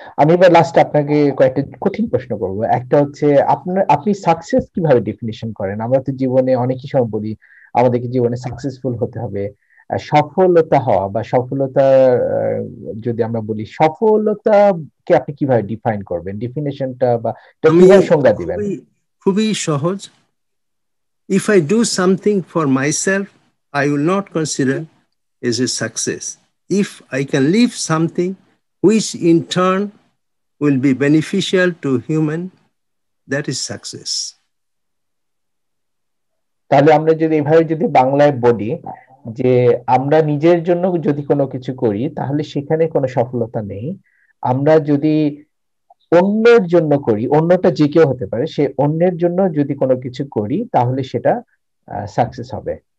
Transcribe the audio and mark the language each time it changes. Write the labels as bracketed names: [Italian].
[Bangla] আমি এবার লাস্টে আপনাকে কয়েকটা কঠিন প্রশ্ন করব। একটা হচ্ছে, আপনি সাকসেস কিভাবে ডেফিনিশন করেন? আমরা তো জীবনে অনেকই সময় বলি আমাদেরকে জীবনে সাকসেসফুল হতে হবে, সফলতা হওয়া বা সফলতা, যদি আমরা বলি সফলতাকে আপনি কিভাবে ডিফাইন করবেন, ডিফিনেশনটা বা এটা আমি কিভাবে সংজ্ঞা দিবেন? খুবই খুবই সহজ। [English] If I do something for myself, I will not consider as a success. If I can leave something which in turn will be beneficial to human, that is success. [Bangla] তাহলে আমরা যদি এভাবে যদি বাংলায় বলি যে আমরা নিজের জন্য যদি কোনো কিছু করি তাহলে সেখানে কোনো সফলতা নেই। আমরা যদি অন্যের জন্য করি, অন্যটা যে কেউ হতে পারে, সে অন্যের জন্য যদি কোনো কিছু করি তাহলে সেটা সাকসেস হবে।